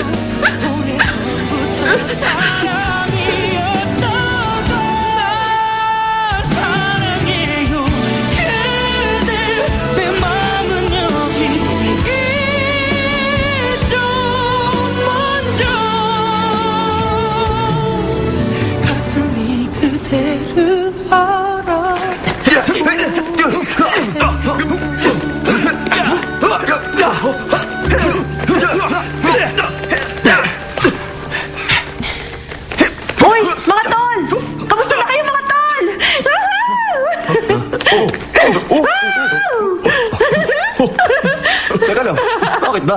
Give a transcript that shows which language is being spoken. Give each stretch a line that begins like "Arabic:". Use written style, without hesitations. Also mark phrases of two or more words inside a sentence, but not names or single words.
Korean: 오래전부터 사랑이었던 걸 사랑해요. 그대 내 마음은 여기 있죠. 먼저 가슴이 그대를 알아.
Filipino: Hoy, mga tol! Kamusta na kayo, mga tol? Teka lang, bakit ba?